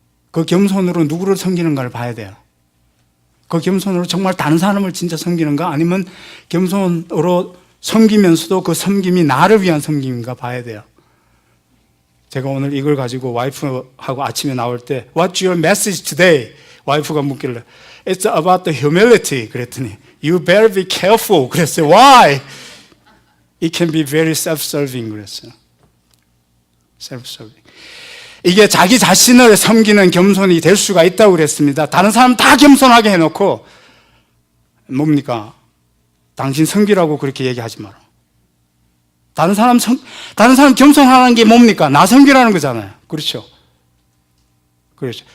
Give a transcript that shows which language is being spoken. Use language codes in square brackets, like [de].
[ko] 그 겸손으로 누구를 섬기는가를 봐야 돼요. 그 겸손으로 정말 다른 사람을 진짜 섬기는가 아니면 겸손으로 섬기면서도 그 섬김이 나를 위한 섬김인가 봐야 돼요. 제가 오늘 이걸 가지고 와이프하고 아침에 나올 때 [en] What's your message today? [ko] 와이프가 묻길래 [en] It's about the humility [ko] 그랬더니 [en] You better be careful [ko] 그랬어요. [en] Why? It can be very self-serving [ko] 그랬어요. [en] self-serving. [ko] 이게 자기 자신을 섬기는 겸손이 될 수가 있다고 그랬습니다. 다른 사람 다 겸손하게 해놓고 뭡니까? 당신 섬기라고 그렇게 얘기하지 마라. 다른 사람 겸손하는 게 뭡니까? 나 섬기라는 거잖아요. 그렇죠? 그렇죠.